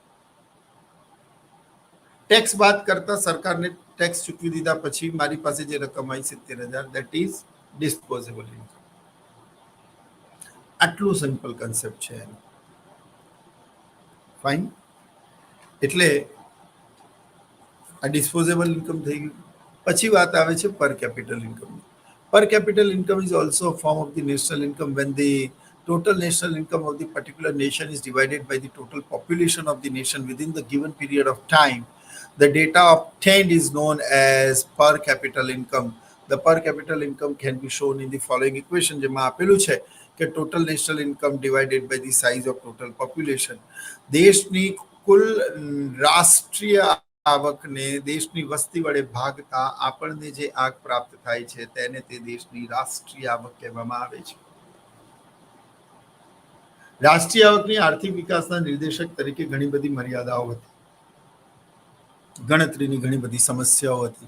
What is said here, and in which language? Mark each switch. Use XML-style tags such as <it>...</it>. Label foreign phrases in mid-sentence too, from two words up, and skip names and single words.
<gu>ટેક્સ બાદ કરતા સરકારને ટેક્સ ચૂકવી દીધા પછી મારી પાસે જે રકમ આવી 70,000,</gu> <en>that is disposable income.</en> <gu>આટલું</gu> <en>simple concept</en> <gu>છે એનો. ફાઇન. એટલે આ</gu> <en>disposable income</en> <gu>થઈ ગયું. પછી વાત આવે છે</gu> <en>per capital income. Per capita income is also a form of the national income when the total national income of the particular nation is divided by the total population of the nation within the given period of time. The data obtained is known as per capita income. The per capita income can be shown in the following equation,</en> <gu>જેમાં આપેલું છે કે</gu> <en>total national income divided by the size of total population.</en> <gu>દેશની કુલ રાષ્ટ્રીય આવકને દેશની વસ્તી વડે ભાગતા આપણને જે આંક પ્રાપ્ત થાય છે તેને તે દેશની રાષ્ટ્રીય આવક કહેવામાં આવે છે. રાષ્ટ્રીય આવકની આર્થિક વિકાસના નિર્દેશક તરીકે ઘણી બધી મર્યાદાઓ હતી, ગણતરીની ઘણી બધી સમસ્યાઓ હતી.</gu>